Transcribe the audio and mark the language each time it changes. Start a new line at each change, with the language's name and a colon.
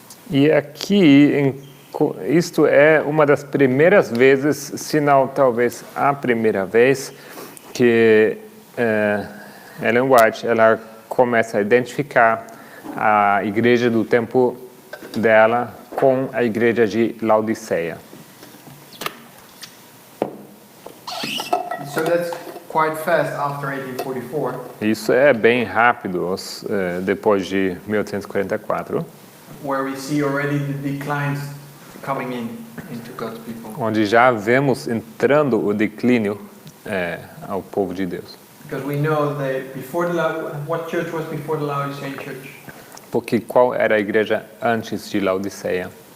Portuguese: E aqui, isto é uma das primeiras vezes, se não talvez a primeira vez, que Ellen White ela começa a identificar a igreja do tempo dela com a igreja de Laodiceia.
English: So that's quite fast after 1844,
Portuguese: Isso é bem rápido, depois de 1844,
English: where we see already the declines coming into God's people.
Portuguese: onde já vemos entrando o declínio ao povo de Deus.
English: Because we know that what church was before the Laodicean church?
Portuguese: Porque qual era a igreja antes de Laodiceia?